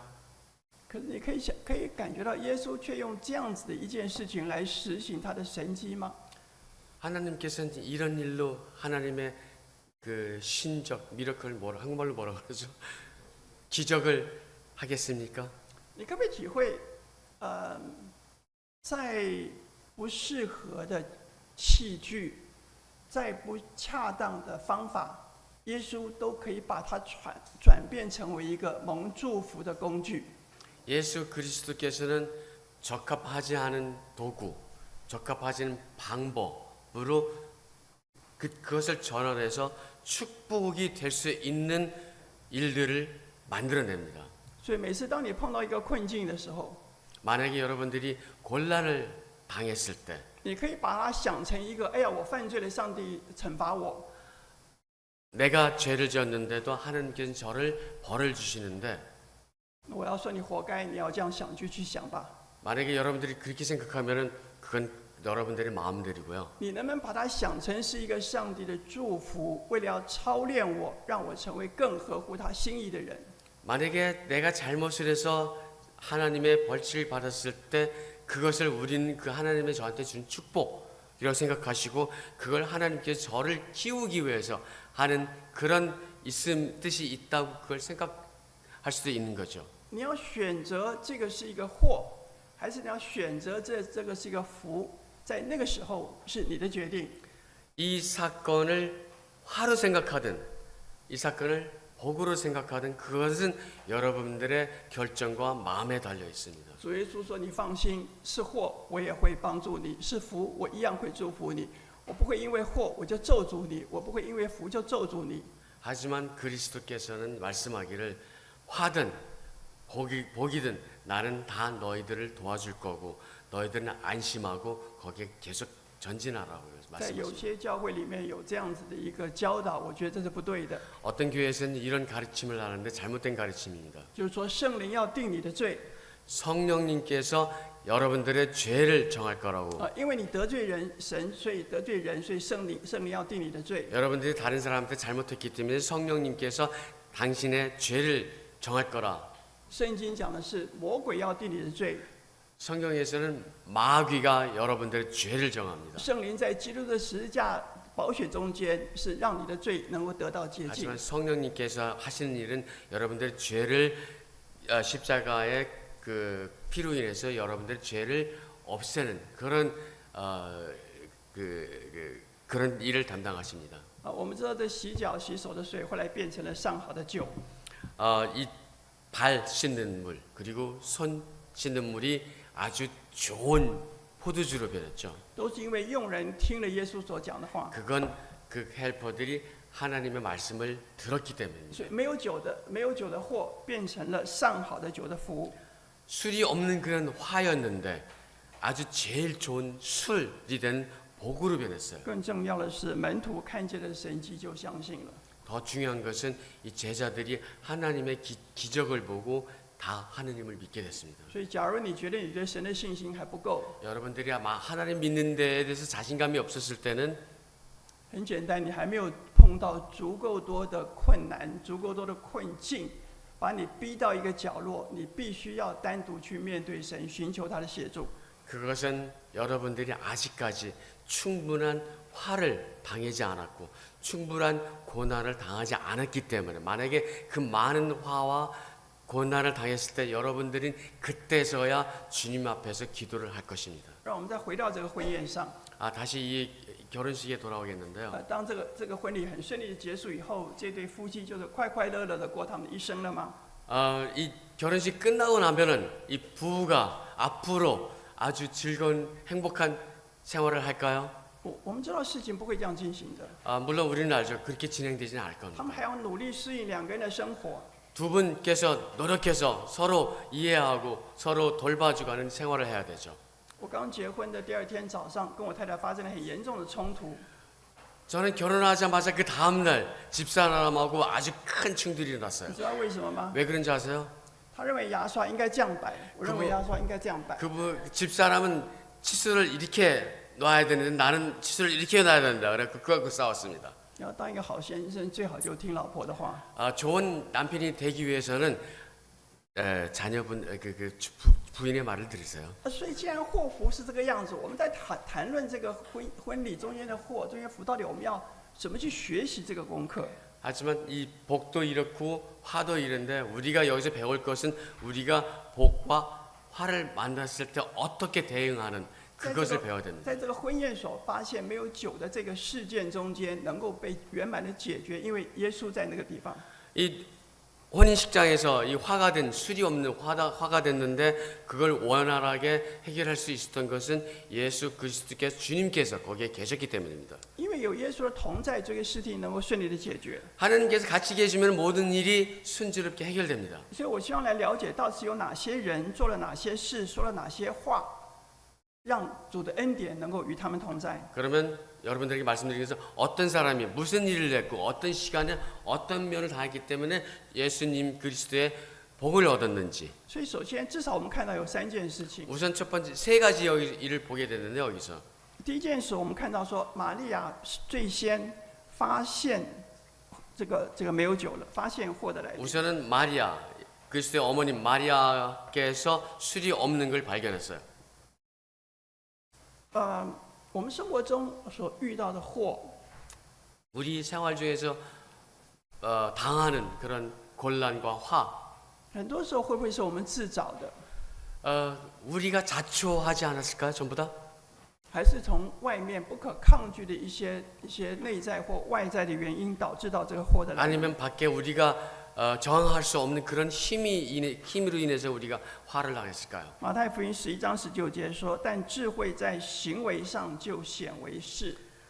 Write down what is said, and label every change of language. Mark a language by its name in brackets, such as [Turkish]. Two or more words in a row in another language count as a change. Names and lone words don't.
[Chinese] 可是你可以感觉到耶稣却用这样子的一件事情来实行他的神迹吗？ [Korean] 하나님께서는 이런 일로 하나님의 그 신적 미러클 한국말로 뭐라 그러죠? 기적을 하겠습니까? [Chinese] 你可不可以体会，在不适合的器具，在不恰当的方法，耶稣都可以把它转变成为一个蒙祝福的工具。 [Korean] 예수 그리스도께서는 적합하지 않은 도구, 적합하지 않은 방법으로 그것을 전환해서 축복이 될 수 있는 일들을 만들어냅니다. [Chinese] 所以每次当你碰到一个困境的时候， [Korean] 만약에 여러분들이 곤란을 당했을 때 [Chinese] 你可以把它想成一个，哎呀，我犯罪了，上帝惩罚我。 [Korean] 내가 죄를 지었는데도 하나님께서는 저를 벌을 주시는데 [Chinese] 我要说你活该，你要这样想就去想吧。 [Korean] 만약에 여러분들이 그렇게 생각하면은 그건 여러분들의 마음대로고요. [Chinese] 你能不能把它想成是一个上帝的祝福，为了要操练我，让我成为更合乎他心意的人？ [Korean] 만약에 내가 잘못을 해서 하나님의 벌칙을 받았을 때 그것을 우리는 그 하나님의 저한테 준 축복이라고 생각하시고 그걸 하나님께서 저를 키우기 위해서 하는 그런 뜻이 있다고 그걸 생각할 수도 있는 거죠. [Chinese] 你要选择这个是一个祸，还是你要选择这个是一个福？在那个时候是你的决定。 [Korean] 이 사건을 화로 생각하든 이 사건을 복으로 생각하든 그것은 여러분들의 결정과 마음에 달려 있습니다. [Chinese] 主耶稣说：“你放心，是祸我也会帮助你，是福我一样会祝福你。我不会因为祸我就咒诅你，我不会因为福就咒诅你。” [Korean] 하지만 그리스도께서는 말씀하기를 화든 복이든 나는 다 너희들을 도와줄 거고 너희들은 안심하고 거기에 계속 전진하라고 [Chinese] 在有 [Korean] 말씀하십니다. [Chinese] 些教会里面有这样子的一个教导，我觉得这是不对的。 [Korean] 어떤 교회에서는 이런 가르침을 하는데 잘못된 가르침입니다. [Chinese] 就是说，圣灵要定你的罪， [Korean] 성령님께서 여러분들의 죄를 정할 거라고 [Chinese] 因为你得罪人神，所以得罪人，所以圣灵要定你的罪。 [Korean] 여러분들이 다른 사람한테 잘못했기 때문에 성령님께서 당신의 죄를 정할 거라. [Chinese] 圣经讲的是魔鬼要定你的罪， [Korean] 성경에서는 마귀가 여러분들의 죄를 정합니다. [Chinese] 圣灵在基督的十字架宝血中间，是让你的罪能够得到洁净 [Korean] 하지만 。 성령님께서 하시는 일은 여러분들의 죄를 십자가의 그 피로 인해서 여러분들의 죄를 없애는 그런 그런 일을 담당하십니다. [Chinese] 我们知道这洗脚、洗手的水后来变成了上好的酒， [Korean] 이 발 씻는 물 그리고 손 씻는 물이 아주 좋은 포도주로 변했죠. [Chinese] 都是因为用人听了耶稣所讲的话。 [Korean] 그건 그 헬퍼들이 하나님의 말씀을 들었기 때문입니다. [Chinese] 所以没有酒的货变成了上好的酒的福。 [Korean] 술이 없는 그런 화였는데 아주 제일 좋은 술이 된 복으로 변했어요. [Chinese] 更重要的是，门徒看见了神迹就相信了。 [Korean] 더 중요한 것은 이 제자들이 하나님의 기적을 보고 다 하느님을 믿게 됐습니다. [Chinese] 所以，假如你觉得你对神的信心还不够， [Korean] 여러분들이 아마 하나님 믿는 데에 대해서 자신감이 없었을 때는 [Chinese] 很简单，你还没有碰到足够多的困难、足够多的困境，把你逼到一个角落，你必须要单独去面对神，寻求他的协助。 [Korean] 그것은 여러분들이 아직까지 충분한 화를 당하지 않았고 충분한 고난을 당하지 않았기 때문에 만약에 그 많은 화와 고난을 당했을 때 여러분들은 그때서야 주님 앞에서 기도를 할 것입니다. [Chinese] 让我们再回到这个婚宴上， [Korean] 다시 이 결혼식에 돌아오겠는데요. [Chinese] 当这个婚礼很顺利的结束以后，这对夫妻就是快快乐乐的过他们的一生了吗？ [Korean] 이 결혼식 끝나고 나면은 이 부부가 앞으로 아주 즐거운 행복한 생활을 할까요? [Chinese] 我们知道事情不会这样进行的， [Korean] 물론 우리는 알죠. 그렇게 진행되지는 않을 [Chinese] 他们 [Korean] 겁니다. [Chinese] 还要努力适应两个人的生活。 [Korean] 두 분께서 노력해서 서로 이해하고 서로 돌봐주고 하는 생활을 해야 되죠. [Chinese] 我刚结婚的第二天早上，跟我太太发生了很严重的冲突。 [Korean] 저는 결혼하자마자 그 다음날 집사람하고 아주 큰 충돌이 일어났어요. [Chinese] 你知道为什么吗？ [Korean] 왜 그런지 아세요? [Chinese] 他认为牙刷应该这样摆，我认为牙刷应该这样摆。 [Korean] 집사람은 칫솔을 이렇게 놔야 되는데 나는 칫솔을 이렇게 놔야 된다. 그래 그거 싸웠습니다. [Chinese] 要当一个好先生，最好就听老婆的话。 [Korean] 좋은 남편이 되기 위해서는 자녀분 부인의 말을 들으세요. [Chinese] 所以，既然祸福是这个样子，我们在谈论这个婚礼中间的祸、中间福，到底我们要怎么去学习这个功课？ [Korean] 하지만 이 복도 이렇고 화도 이런데 우리가 여기서 배울 것은 우리가 복과 화를 만났을 때 어떻게 대응하는 그것을 배워야 됩니다. [Chinese] 在这个婚宴所发现没有酒的这个事件中间，能够被圆满的解决，因为耶稣在那个地方。 [Korean] 이 혼인식장에서 이 화가 된 술이 없는 화가 됐는데 그걸 원활하게 해결할 수 있었던 것은 예수 그리스도께서 주님께서 거기에 계셨기 때문입니다. [Chinese] 因为有耶稣的同在，这个事情能够顺利的解决。 [Korean] 하나님께서 같이 계시면 모든 일이 순조롭게 해결됩니다. [Chinese] 所以我希望来了解，到底有哪些人做了哪些事，说了哪些话，让主的恩典能够与他们同在。 [Korean] 그러면 여러분들에게 말씀드리면서 어떤 사람이 무슨 일을 했고 어떤 시간에 어떤 면을 당했기 때문에 예수님 그리스도의 복을 얻었는지 [Chinese] 所以，首先，至少我们看到有三件事情。 [Korean] 우선 첫 번째 세 가지 일을 보게 되는데 여기서 [Chinese] 第一件事，我们看到说，玛利亚最先发现这个没有酒了，发现祸的来临。 [Korean] 우선은 마리아 그리스도의 어머님 마리아께서 술이 없는 걸 발견했어요. [Chinese] 我们生活中所遇到的祸， [Korean] 우리 생활 중에서 당하는 그런 곤란과 화 [Chinese] 很多时候会不会是我们自找的， [Korean] 우리가 자초하지 않았을까요? 전부 다? [Chinese] 还是从外面不可抗拒的一些内在或外在的原因导致到这个祸的来临？ [Korean] 아니면 밖에 우리가 저항할 수 없는 그런 힘으로 인해서 우리가 화를 당했을까요? [Chinese] 马太福音11章19节说：“但智慧在行为上就显为是，